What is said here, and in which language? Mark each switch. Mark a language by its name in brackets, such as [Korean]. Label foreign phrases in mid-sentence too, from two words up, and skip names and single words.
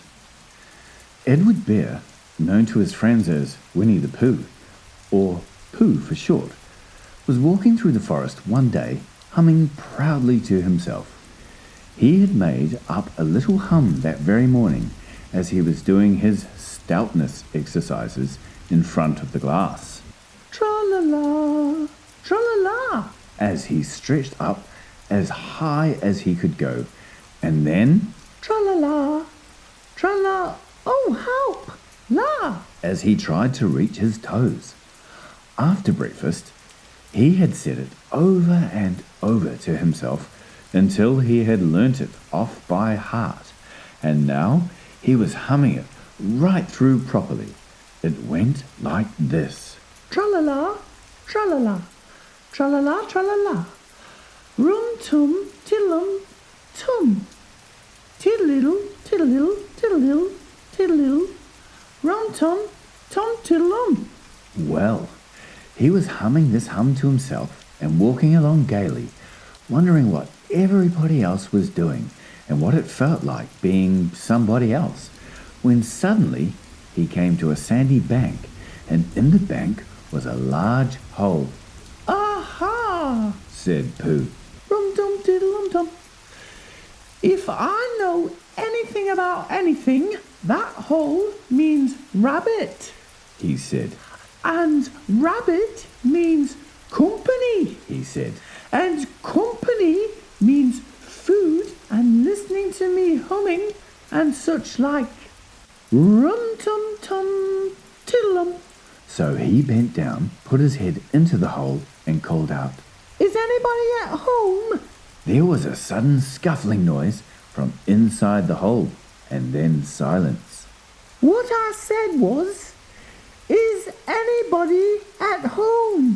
[English] Edward Bear, known to his friends as Winnie the Pooh, or Pooh for short, was walking through the forest one day, humming proudly to himself. He had made up a little hum that very morning as he was doing his stoutness exercises in front of the glass. Tra-la-la, tra-la-la, As he stretched up as high as he could go, and then tra-la-la, tra-la, oh help, la. as he tried to reach his toes. After breakfast, he had said it over and over to himself until he had learnt it off by heart, and now he was humming it right through properly. It went like this. Tra-la-la, tra-la-la, tra-la-la, tra-la-la. Rum-tum, tiddlum, tum. Tiddle-iddle, tiddle-iddle, tiddle-iddle, tiddle-iddle. Rum-tum, tum, tiddle-um. Well, he was humming this hum to himself and walking along gaily, wondering what everybody else was doing and what it felt like being somebody else, when suddenly he came to a sandy bank, and in the bank was a large hole. Aha, Said Pooh. rum-tum, tiddle-um-tum. If I know anything about anything, that hole means rabbit. He said. And rabbit means company. He said. And company means food and listening to me humming and such like. Rum-tum-tum, tiddle-um. So he bent down, put his head into the hole, and called out. Is anybody at home? There was a sudden scuffling noise from inside the hole, and then silence. What I said was, is anybody at home?